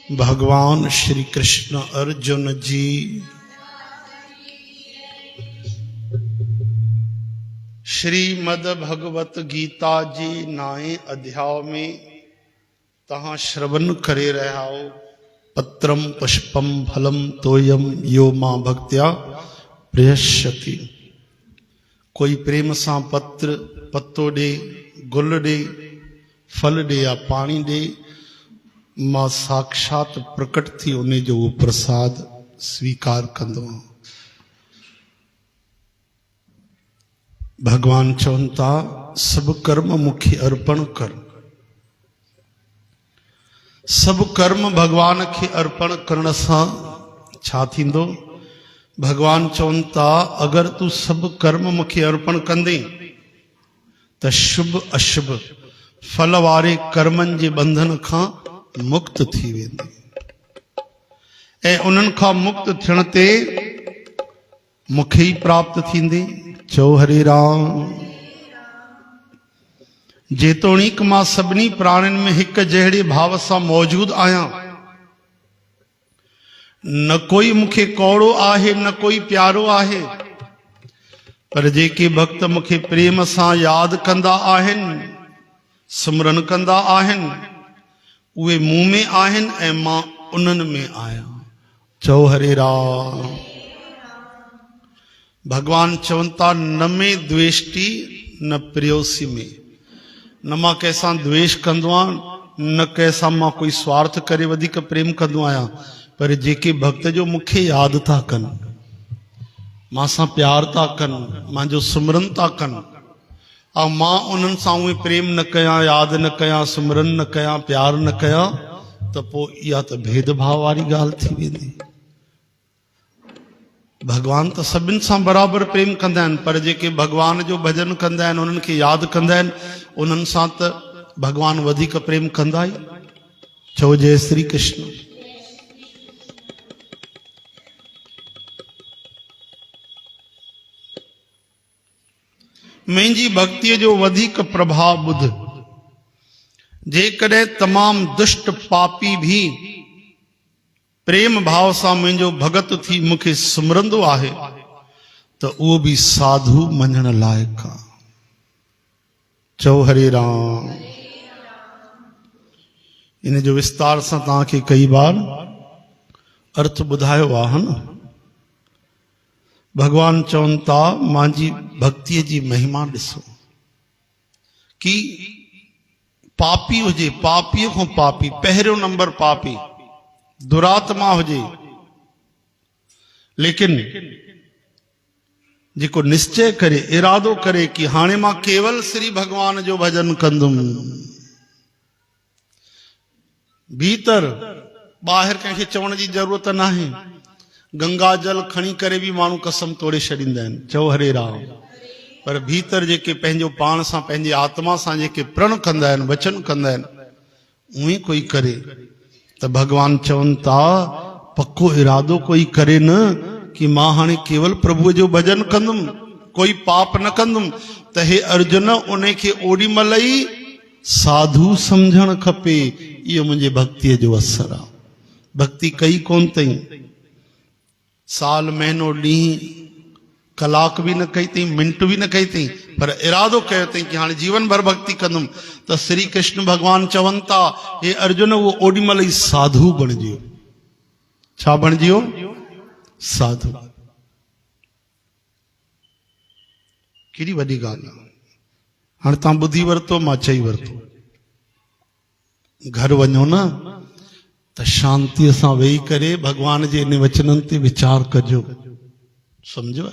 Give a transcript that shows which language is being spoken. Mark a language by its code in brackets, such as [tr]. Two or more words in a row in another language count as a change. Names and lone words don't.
[sd] भगवान श्री कृष्ण अर्जुन जी श्रीमद् भगवत गीता जी 9 अध्याय में तहाँ श्रवण करे रहो। [sa] पत्रम पुष्पम फलम तोयम यो मां भक्त्या प्रियष्यति। [sd] कोई प्रेम सा पत्र पत्तो दे, गुल दे, फल दे या पानी दे, मां साक्षात प्रकट थी उन्हें जो वो प्रसाद स्वीकार कंदो। भगवान चवनि था सब कर्म मुखे अर्पण कर। सब कर्म भगवान के अर्पण करण सां छा थींदो? भगवान चवनि था अगर तू सब कर्म मुखे अर्पण कंदे त शुभ अशुभ फल वारे कर्मनि जे बंधन खां मुक्त थी वेंदी। ऐं उन्हनि खां मुक्त थियण ते मूंखे ई प्राप्त थींदी। चो हरे राम। जेतोणीक मां सभिनी प्राणियुनि में हिक जहिड़े भाव सां मौजूद आहियां, न कोई मूंखे कौड़ो आहे न कोई प्यारो आहे, पर जेके भक्त मूंखे प्रेम सां यादि कंदा आहिनि, सिमरन कंदा आहिनि, उहे मूं में आहिनि ऐं मां उन्हनि में आहियां। चओ हरे राम। भगवान चवनि था [sa] न में द्वेष्टि न प्रियोसी में। [sd] न मां कंहिंसां द्वेष कंदो आहियां, न कंहिंसां मां कोई स्वार्थ करे वधीक प्रेम कंदो आहियां, पर जेके भक्त जो मूंखे यादि था कनि, मां सां प्यार था कनि, मुंहिंजो सिमरन था कनि, ऐं मां उन्हनि सां उहे प्रेम न कयां, यादि न कयां, सिमरन न कयां, प्यार न कयां, त पोइ इहा त भेदभाव वारी ॻाल्हि थी वेंदी। भगवान त सभिनि सां बराबरि प्रेम कंदा आहिनि, पर जेके भगवान जो भजन कंदा आहिनि, उन्हनि खे यादि कंदा आहिनि, उन्हनि सां त भगवान वधीक प्रेम कंदा ई। चओ जय श्री कृष्ण। मुंहिंजी भक्तिअ जो वधीक प्रभाव ॿुध। जेकॾहिं तमामु दुष्ट पापी भी प्रेम भाव सां मुंहिंजो भगत थी मूंखे सिमरंदो आहे त उहो बि साधु मञण लाइक़ु आहे। चओ हरे राम। इन जो विस्तार सां तव्हांखे कई बार अर्थ ॿुधायो आहे न। भगवान चवनि था मुंहिंजी भक्तिअ जी महिमा ॾिसो कि पापी हुजे, पापीअ खां पापी, पहिरियों नंबर पापी, दुरात्मा हुजे, लेकिन जेको निश्चय करे, इरादो करे कि हाणे मां केवल श्री भगवान जो भजन कंदुमि, भीतर ॿाहिरि कंहिंखे चवण जी ज़रूरत नाहे। गंगा जल खणी करे भी माण्हू कसम तोड़े छॾींदा आहिनि। चओ हरे राम। पर भीतर जेके पंहिंजो पाण सां, पंहिंजी आत्मा सां जेके प्रण कंदा आहिनि, वचन कंदा आहिनि, उहे कोई करे त भगवान चवनि था पक्को इरादो कोई करे न कि मां हाणे केवल प्रभुअ जो भजन कंदुमि, कोई पाप न कंदुमि, त हे अर्जुन उन खे ओॾी महिल ई साधु सम्झणु खपे। इहो मुंहिंजे भक्तिअ जो असरु आहे। भक्ति कई कोन अथई, साल महीनो ॾींहुं कलाक भी न कई अथई, मिंट भी न कई अथई, पर इरादो कयो अथई कि हाणे जीवन भर भक्ति कंदुमि, त श्री कृष्ण भगवान चवनि था हे अर्जुन उहो ओॾी महिल ई साधु बणिजियो। छा बणिजियो? साधु। केॾी वॾी ॻाल्हि आहे। हाणे तव्हां ॿुधी वरितो, मां चई वरितो। घर वञो न त शांतीअ सां वेही करे भगवान जे इन वचननि ते वीचार कजो। सम्झो?